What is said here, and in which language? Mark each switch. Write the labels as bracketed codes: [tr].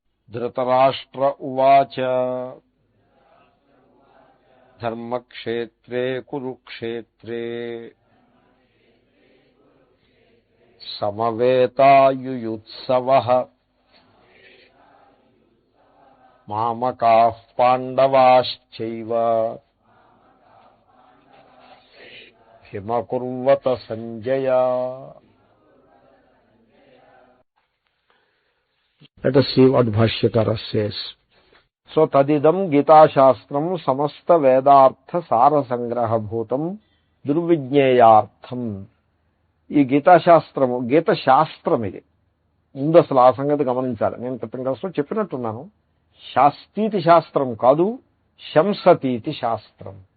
[sa] ధృతరాష్ట్ర ఉవాచ ధర్మక్షేత్రే కురుక్షేత్రే సమవేతాయుయుత్సవః మామకాః పాండవాశ్చైవ కిమకుర్వత Sanjaya. [en] Let us see what Bhashyakara says. [sa] So తదిదం గీతాశాస్త్రం సమస్త వేదార్థ సార సంగ్రహభూతం దుర్విజ్ఞేయార్థం. [te] ఈ గీతాశాస్త్రము గీత శాస్త్రం. ఇది ముందు అసలు ఆ సంగతి గమనించాలి. నేను క్రితం క్లాసులో చెప్పినట్టున్నాను, శాస్త్రీతి శాస్త్రం కాదు, [sa] శంసతీతి శాస్త్రం.